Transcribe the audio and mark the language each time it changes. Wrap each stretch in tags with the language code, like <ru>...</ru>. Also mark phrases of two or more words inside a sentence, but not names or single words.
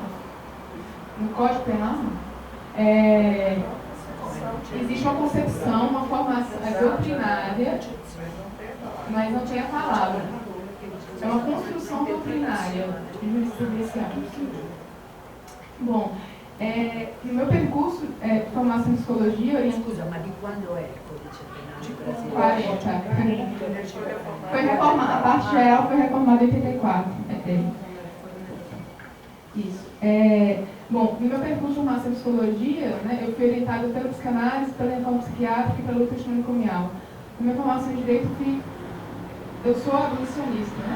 <pt>No Código Penal, existe uma concepção, uma formação doutrinária, mas não tem a palavra. É uma construção doutrinária jurisprudencial. Bom, no meu percurso de formação em psicologia...</pt> <it>Scusa, ma di quando è il codice penale brasileiro?</it> <pt>Foi reformado, a parte geral foi reformada em 84. Isso. Bom, no meu percurso de formação em psicologia, né, eu fui orientada pela psicanálise, pela reforma psiquiátrica e pela luta testemunial. Na minha formação em direito, eu sou abolicionista, né?</pt>